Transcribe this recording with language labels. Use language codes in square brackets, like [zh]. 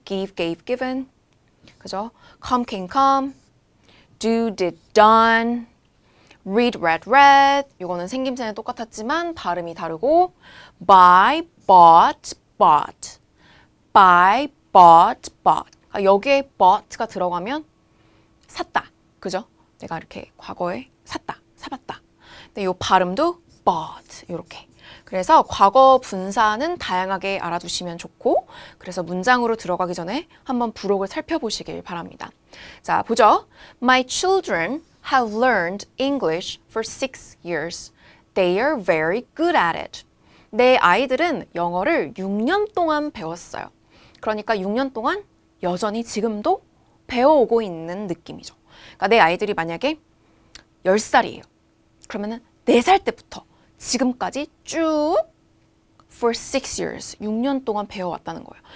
[en] give, gave, given, 그죠? come, came, come, do, did, done, read, read, read. [ko] 이거는 생김새는 똑같았지만 발음이 다르고 [en] buy, bought, bought, buy, bought, bought. [ko] 여기에 bought가 들어가면 샀다, 그죠? 내가 이렇게 과거에 샀다, 사봤다. 근데 이 발음도 bought 이렇게. 그래서 과거 분사는 다양하게 알아두시면 좋고, 그래서 문장으로 들어가기 전에 한번 부록을 살펴보시길 바랍니다. 자, 보죠. [en] My children have learned English for 6 years. They are very good at it. [ko] 내 아이들은 영어를 6년 동안 배웠어요. 그러니까 6년 동안 여전히 지금도 배워오고 있는 느낌이죠. 그러니까 내 아이들이 만약에 10살이에요. 그러면은 4살 때부터 지금까지 쭉 [en] for 6 years, [ko] 6년 동안 배워왔다는 거예요.